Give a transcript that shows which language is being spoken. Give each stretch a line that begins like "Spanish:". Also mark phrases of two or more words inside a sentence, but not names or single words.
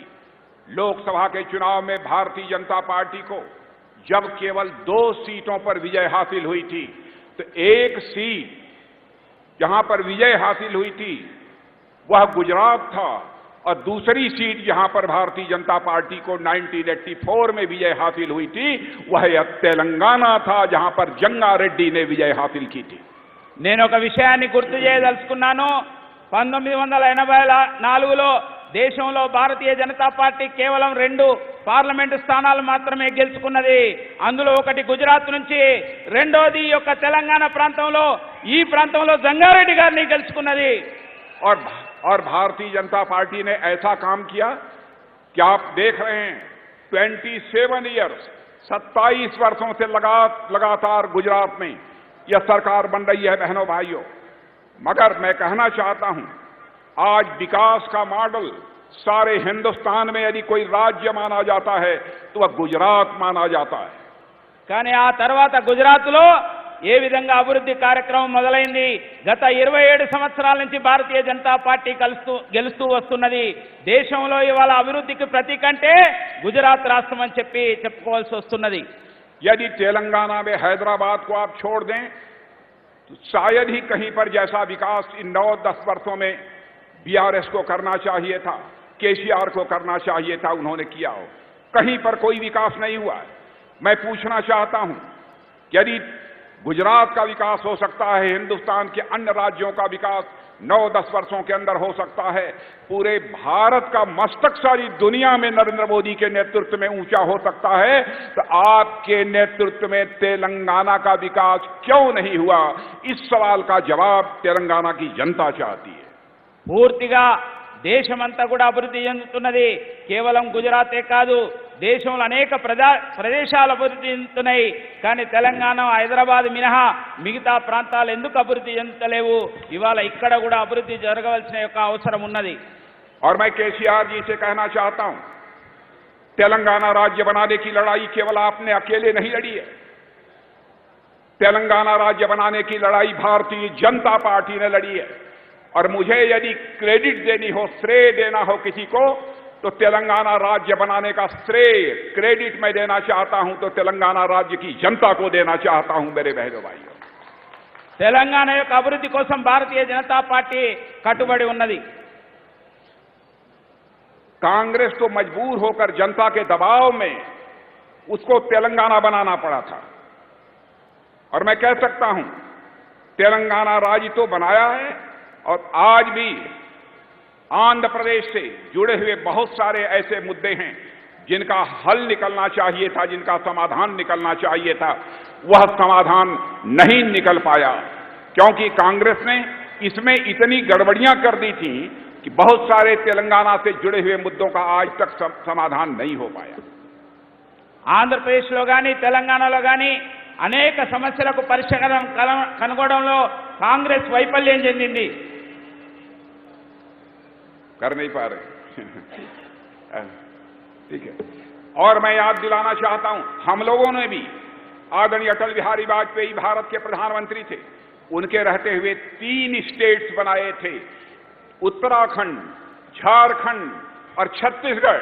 Hindi: लोकसभा के चुनाव में भारतीय जनता पार्टी को जब केवल 2 सीटों पर विजय हासिल हुई थी, तो एक सीट जहां पर विजय हासिल हुई थी वह गुजरात था, और दूसरी सीट जहां पर भारतीय जनता पार्टी को 1984 में विजय हासिल हुई थी वह तेलंगाना था, जहां पर जंगा रेड्डी ने विजय हासिल की थी।
Telugu: నేను ఒక విషయాన్ని గుర్తు చేయదలుచుకున్నాను. 1984లో దేశంలో భారతీయ జనతా పార్టీ కేవలం 2 పార్లమెంటు స్థానాలు మాత్రమే గెలుచుకున్నది. అందులో ఒకటి గుజరాత్ నుంచి, రెండోది యొక్క తెలంగాణ ప్రాంతంలో, ఈ ప్రాంతంలో జంగారెడ్డి గారిని గెలుచుకున్నది.
Hindi: और भारतीय जनता पार्टी ने ऐसा काम किया कि आप देख रहे हैं 27 ईयर्स 27 वर्षों से लगातार गुजरात में यह सरकार बन रही है बहनों भाइयों। मगर मैं कहना चाहता हूं, आज विकास का मॉडल सारे हिंदुस्तान में यदि कोई राज्य माना जाता है तो वह गुजरात माना जाता है।
Telugu: కానీ ఆ తర్వాత గుజరాత్లో ఏ విధంగా అభివృద్ధి కార్యక్రమం మొదలైంది. గత 27 సంవత్సరాల నుంచి భారతీయ జనతా పార్టీ గెలుస్తూ వస్తున్నది. దేశంలో ఇవాళ అభివృద్ధికి ప్రతీక అంటే గుజరాత్ రాష్ట్రం అని చెప్పుకోవాల్సి వస్తున్నది.
Hindi: यदि तेलंगाना में हैदराबाद को आप छोड़ दें तो शायद ही कहीं पर जैसा विकास इन 9-10 वर्षों में बीआरएस को करना चाहिए था, केसीआर को करना चाहिए था, उन्होंने किया हो। कहीं पर कोई विकास नहीं हुआ है। मैं पूछना चाहता हूं, यदि गुजरात का विकास हो सकता है, हिंदुस्तान के अन्य राज्यों का विकास 9-10 वर्षों के अंदर हो सकता है, पूरे भारत का मस्तक सारी दुनिया में नरेंद्र मोदी के नेतृत्व में ऊंचा हो सकता है, तो आपके नेतृत्व में तेलंगाना का विकास क्यों नहीं हुआ? इस सवाल का जवाब तेलंगाना की जनता चाहती है।
Telugu: పూర్తిగా దేశమంతా కూడా అభివృద్ధి చెందుతున్నది. కేవలం గుజరాతే కాదు, దేశంలో అనేక ప్రదేశాలు అభివృద్ధి చెందుతున్నాయి. కానీ తెలంగాణ, హైదరాబాద్ మినహా మిగతా ప్రాంతాలు ఎందుకు అభివృద్ధి చెందుతలేవు? ఇవాళ ఇక్కడ కూడా అభివృద్ధి జరగవలసిన యొక్క అవసరం ఉన్నది.
Hindi: और मैं केसीआर जी से कहना चाहता हूं, तेलंगाना राज्य बनाने की लड़ाई केवल आपने अकेले नहीं लड़ी है। तेलंगाना राज्य बनाने की लड़ाई भारतीय जनता पार्टी ने लड़ी है। और मुझे यदि क्रेडिट देनी हो, श्रेय देना हो किसी को, तो तेलंगाना राज्य बनाने का श्रेय, क्रेडिट मैं देना चाहता हूं तो तेलंगाना राज्य की जनता को देना चाहता हूं मेरे बहनों भाइयों।
Telugu: తెలంగాణ యొక్క అభివృద్ధి కోసం భారతీయ జనతా పార్టీ కట్టుబడి ఉన్నది.
Hindi: कांग्रेस तो मजबूर होकर जनता के दबाव में उसको तेलंगाना बनाना पड़ा था। और मैं कह सकता हूं, तेलंगाना राज्य तो बनाया है, और आज भी आंध्र प्रदेश से जुड़े हुए बहुत सारे ऐसे मुद्दे हैं जिनका हल निकलना चाहिए था, जिनका समाधान निकलना चाहिए था, वह समाधान नहीं निकल पाया, क्योंकि कांग्रेस ने इसमें इतनी गड़बड़ियां कर दी थी कि बहुत सारे तेलंगाना से जुड़े हुए मुद्दों का आज तक समाधान नहीं हो पाया।
Telugu: ఆంధ్రప్రదేశ్లో కానీ తెలంగాణలో కానీ అనేక సమస్యలకు పరిష్కారం కనుగొనడంలో కాంగ్రెస్ వైఫల్యం చెందింది.
Hindi: कर नहीं पा रहे ठीक है। और मैं याद दिलाना चाहता हूं, हम लोगों ने भी, आदरणीय अटल बिहारी वाजपेयी भारत के प्रधानमंत्री थे, उनके रहते हुए 3 स्टेट्स बनाए थे, उत्तराखंड, झारखंड और छत्तीसगढ़।